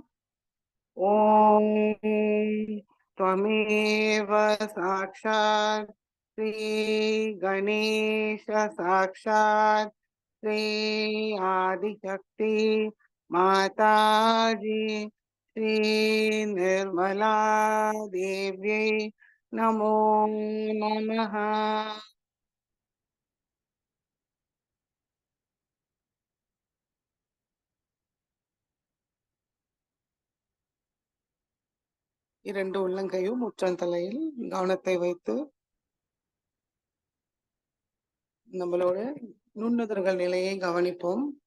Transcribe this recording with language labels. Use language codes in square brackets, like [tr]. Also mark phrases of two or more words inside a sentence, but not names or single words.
[sa] ओम त्वमेव साक्षात् श्री गणेश साक्षात् श्री आदिशक्ति माताजी श्री निर्मला देवी नमो नमः। [ta] இரண்டு உள்ளங்கையும் உச்சந்தலையில் கவனத்தை வைத்து நம்மளோட நுண்ணுதர்கள் நிலையை கவனிப்போம்.